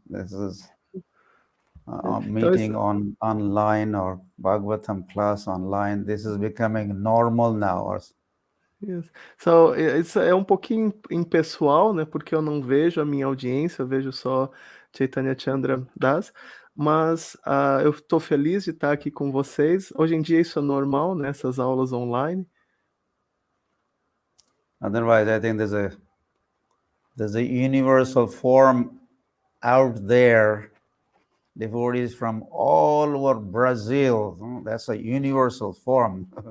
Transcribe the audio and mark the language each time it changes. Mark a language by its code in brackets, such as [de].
[en] This is meeting online or Bhagavatam class online. This is becoming normal now. Yes. [pt] So, isso é um pouquinho impessoal, né? Porque eu não vejo a minha audiência, eu vejo só Chaitanya Chandra Das, mas eu estou feliz de estar aqui com vocês. Hoje em dia isso é normal, né? Essas aulas online. [en] Otherwise, I think there's There's a universal form out there. Devotees from all over Brazil. That's a universal form.